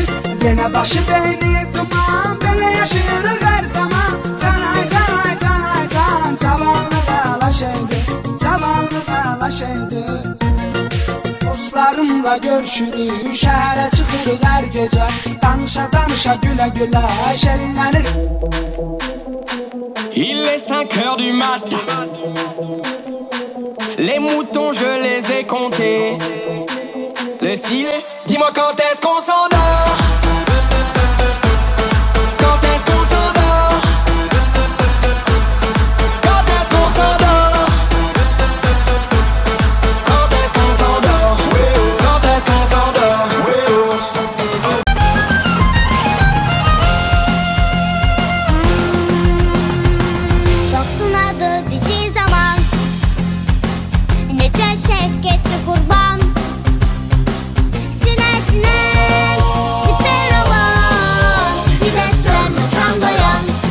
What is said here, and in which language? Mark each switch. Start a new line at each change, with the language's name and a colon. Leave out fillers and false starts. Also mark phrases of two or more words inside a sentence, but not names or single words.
Azerbaijani: Yenə başı beyni duman, belə yaşayırıq hər zaman. Canay, canay, canay, can, zavallı qala şeydir. Zavallı qala şeydir. Dostlarımla görüşürük, şəhərə çıxırıq hər gecə. Danışa, danışa, gülə, gülə, şərinlənir.
French: Il est 5 heures du matin. Les moutons je les ai comptés. Le ciel, dis-moi quand est-ce qu'on s'endort? Quand est-ce qu'on s'endort? Quand est-ce qu'on s'endort? Quand est-ce qu'on s'endort? Quand est-ce qu'on s'endort?
Azerbaijani: Çok sınadı bizi zaman, nece şefketli kurban. Sine sine siper olan, bir de sürme kan dayan.